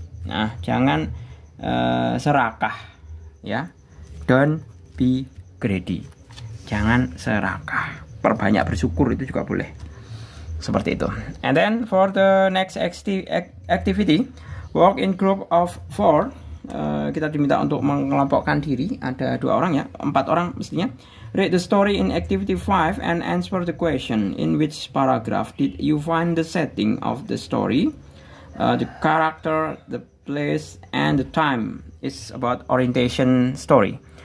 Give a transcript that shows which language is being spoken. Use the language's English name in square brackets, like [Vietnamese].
[Indonesian] Nah, jangan serakah ya. [English] Don't be greedy. [Indonesian] Jangan serakah. Perbanyak bersyukur itu juga boleh. Seperti itu. [English] And then for the next activity, work in group of 4. [Indonesian] Kita diminta untuk mengelompokkan diri. Ada 2 orang ya, 4 orang mestinya. [English] Read the story in activity 5 and answer the question. In which paragraph did you find the setting of the story? The character, the place, and the time. Is about orientation story.